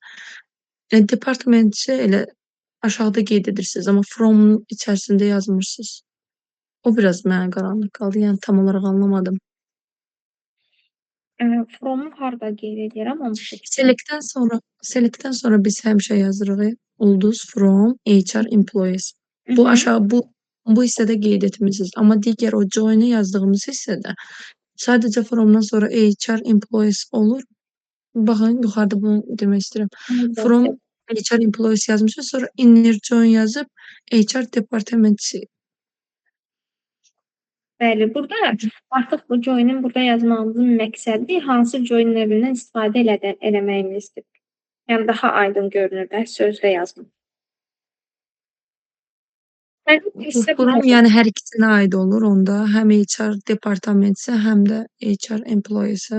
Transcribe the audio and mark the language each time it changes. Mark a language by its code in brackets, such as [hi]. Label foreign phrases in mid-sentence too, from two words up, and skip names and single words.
[az] Departmenti elə aşağıda qeyd edirsiniz, amma from içərisində yazmırsınız. O biraz mənə qaranlıq qaldı. Yəni tam olaraq anlamadım. From-u harda qeyd edirəm onu Select-dən sonra biz həmişə yazırıq ulduz [en] from HR employees. [az] Bu aşağı bu hissədə qeyd etmisiniz. Amma digər o join-i yazdığımız hissədə sadəcə from-dan sonra HR employees olur. Baxın, yuxarıda bunu demək istəyirəm. [en] From HR employees [az] yazmışıq, sonra [en] inner join [az] yazıb HR departmenti. Bəli, burada artıq bu join-in burada yazmağımızın məqsədi hansı join növündən istifadə eləməyimizdir. Yəni daha aydın görünür də sözlə yazmaq. From yəni hər ikisinə aid olur onda. Həm HR departamentsə, həm də HR employeesə.